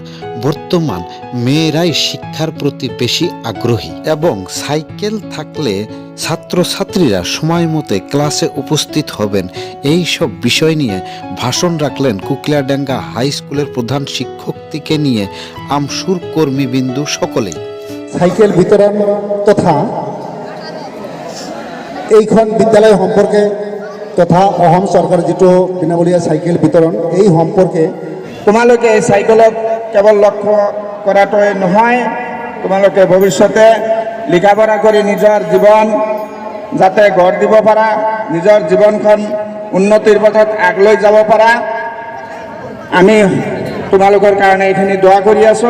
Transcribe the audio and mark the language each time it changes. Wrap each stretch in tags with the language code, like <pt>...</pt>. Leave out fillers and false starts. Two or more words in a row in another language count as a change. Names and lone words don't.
<bn>বর্তমান মেয়েরাই শিক্ষার প্রতি বেশি আগ্রহী এবং সাইকেল থাকলে ছাত্রছাত্রীরা সময় মতো ক্লাসে উপস্থিত হবেন। এই সব বিষয় নিয়ে ভাষণ রাখলেন কুকিলাডাঙ্গা হাই স্কুলের প্রধান শিক্ষক থেকে নিয়ে আমসুর কর্মীবিন্দু সকলেই।</bn> <as>সাইকেল বিতরণ তথা এইখন বিদ্যালয় সম্পর্কে তথা অসম চৰকাৰৰ যিটো বিনামূলীয়া চাইকেল বিতৰণ, এই সম্পৰ্কে তোমালোকে এই চাইকেলক কেৱল লক্ষ্য কৰাটোৱে নহয়, তোমালোকে ভৱিষ্যতে লিখা পঢ়া কৰি নিজৰ জীৱন যাতে গঢ় দিব পাৰা, নিজৰ জীৱনখন উন্নতিৰ পথত আগলৈ যাব পাৰা, আমি তোমালোকৰ কাৰণে এইখিনি দোৱা কৰি আছোঁ</as>